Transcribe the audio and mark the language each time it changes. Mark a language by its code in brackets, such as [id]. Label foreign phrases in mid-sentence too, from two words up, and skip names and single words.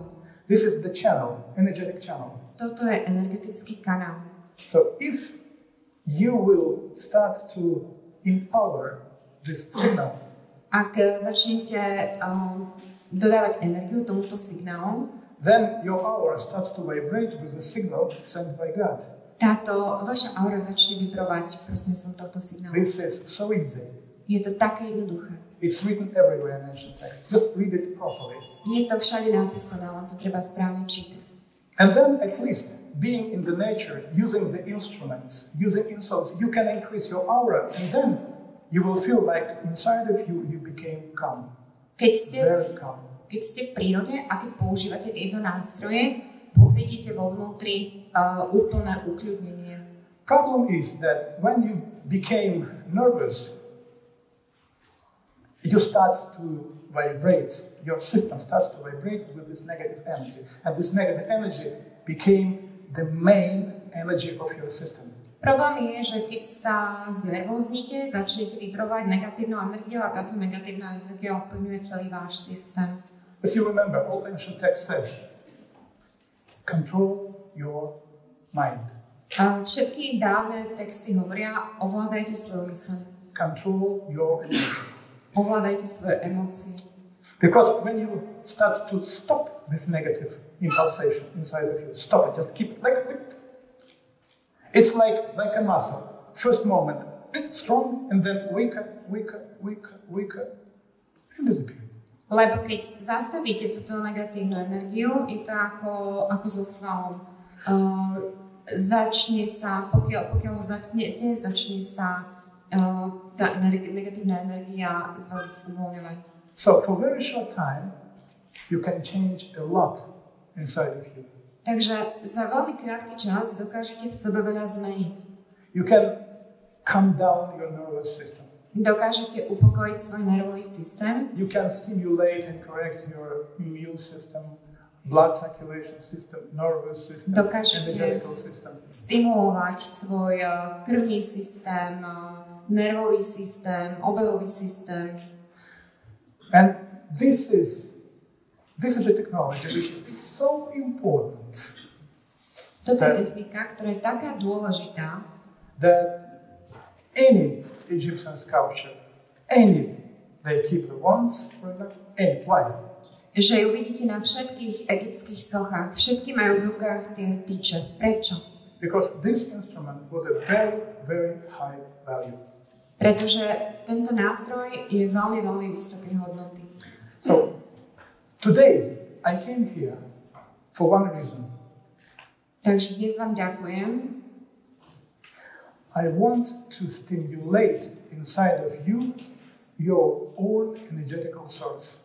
[en] This is the channel, energetic channel. [sk] Toto je energetický kanál. [en] So if you will start to empower this signal, [sk] ak začnete dodávať energiu tomuto signálu, [en] then your aura starts to vibrate with the signal sent by God. [sk] Táto vaša aura začne vibrovať prostredníctvom tohto signálu. [en] This is so easy. [sk] Je to také jednoduché. [en] It's written everywhere in ancient text. Just read it properly. [sk] Je to všade napísané, len to treba správne čítať. [en] And then at least being in the nature, using the instruments, using instruments, you can increase your aura, and then you will feel like inside of you, you became calm. Very calm. [sk] Keď ste v prírode a keď používate tieto nástroje, pocítite vo vnútri úplné ukľudnenie. [en] Problem is that when you became nervous, you start to vibrate, your system starts to vibrate with this negative energy. And this negative energy became the main energy of your system. [sk] Problém je, že keď sa znervóznite, začnete vybrovať negatívnu energiu a táto negatívna energia ovplyvňuje celý váš systém. [en] But you remember, all ancient text says, control your mind. [sk] Všetky dávne texty hovoria, ovládajte svoju myseľ. [en] Control your emotion. [sk] Ovládajte svoje emócie. [en] Because when you start to stop this negative impulsation inside of you, stop it, just keep it like it's like a muscle. First moment, strong, and then weaker, and disappear. [sk] Lebo keď zastavíte túto negatívnu energiu, je to ako so svalom. Začne sa, pokiaľ ho zatknete, začne sa tá negatívna energia z vás uvoľňovať. [en] So for very short time, you can change a lot inside of you. [sk] Takže za veľmi krátky čas dokážete v sebe veľa zmeniť. [en] You can calm down your nervous system. [sk] Dokážete upokojiť svoj nervový systém. [en] You can stimulate and correct your immune system, blood circulation system, nervous system, energetical system. [sk] Stimulovať svoj krvný systém, nervový systém, obehový systém. [en] And this is a technology which is so important. [sk] Toto je technika, ktorá je taká dôležitá, [en] that any Egyptian sculpture, they keep the wands, why? [sk] Že ju vidíte na všetkých egyptských sochách. Všetky majú v rukách tie tyče. Prečo? [en] Because this instrument was a very, very high value. [sk] Pretože tento nástroj je veľmi, veľmi vysokej hodnoty. [en] So, today I came here for one reason. [sk] Takže dnes vám ďakujem. [en] I want to stimulate inside of you your own energetical source.